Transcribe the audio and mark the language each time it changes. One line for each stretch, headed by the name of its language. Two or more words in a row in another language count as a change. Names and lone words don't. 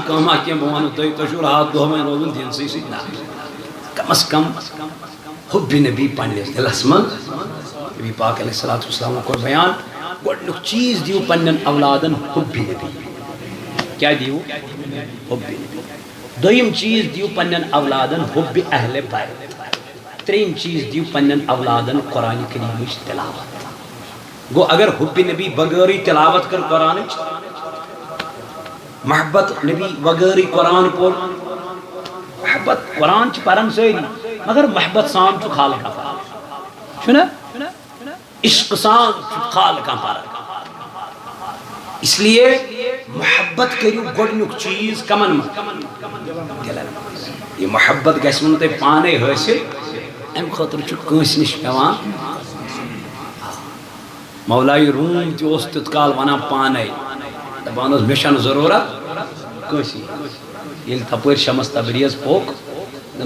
Kashmiri: کٲمہ کینٛہہ بہٕ وَنہو تۄہہِ چھُو راتھ دۄہ وۄنۍ روزُن دیٖنسٕے سۭتۍ نہ کم از کم حُبہِ نبی پننِس دِلس منٛز نبی پاک
Arabic: علیہ الصلوۃ والسلامو
Kashmiri: کوٚر بیان گۄڈنیُک چیٖز دِیِو پننٮ۪ن اولادن حُبہِ نبی کیٛاہ دِیِو حُبہِ نبی دوٚیِم چیٖز دِیِو پننٮ۪ن اولادن حُبہِ اہلِ بیت ترٛیٚیِم چیٖز دِیِو پننٮ۪ن اولادن قرآنِ کریٖمٕچ تلاوت گو اگر حُبہِ نبی بغٲرٕے تلاوت کٔر قرآنٕچ محبت نبی بغٲرٕے قرآن پوٚر محبت قرآن چھِ پران سٲری مگر محبت سان چھُ خالقہ پران چھُنہ عشق سان چھُ خالقہ پران
Urdu: اس لیے
Kashmiri: محبت کٔرِو گۄڈنیُک چیٖز کمن منٛز دِلن منٛز یہِ محبت گژھِوٕ نہٕ تۄہہِ پانے حٲصِل امہِ خٲطرٕ چھُ کٲنٛسہِ نِش پیٚوان مولایہِ روٗم تہِ اوس تیُتھ کال ونان پانے دپان اوس مےٚ چھنہٕ ضروٗرت کٲنٛسی ییٚلہِ تپٲرۍ شمس تبریٖز پوٚک دوٚپنس